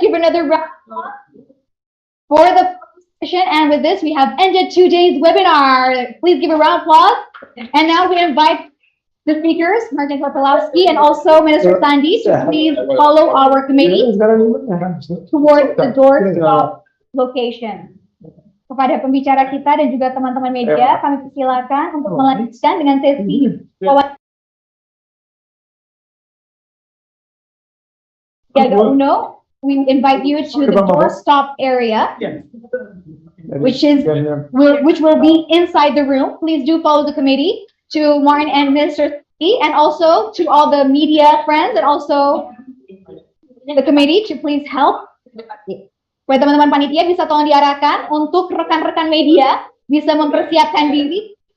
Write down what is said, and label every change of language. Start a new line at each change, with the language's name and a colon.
English: Give another round for the session. And with this, we have ended today's webinar. Please give a round of applause. And now we invite the speakers, Martyn Terpilowski and also Minister Sandi, to please follow our committee towards the doorstop location.
Indonesian: Kepada pembicara kita dan juga teman-teman media, kami persilakan untuk melanjutkan dengan sesi Sandiaga Uno.
English: We invite you to the doorstop area, which will be inside the room. Please do follow the committee. To Martyn and Minister and also to all the media friends and also the committee to please help.
Indonesian: Buat teman-teman panitia bisa tolong diarahkan untuk rekan-rekan media bisa mempersiapkan diri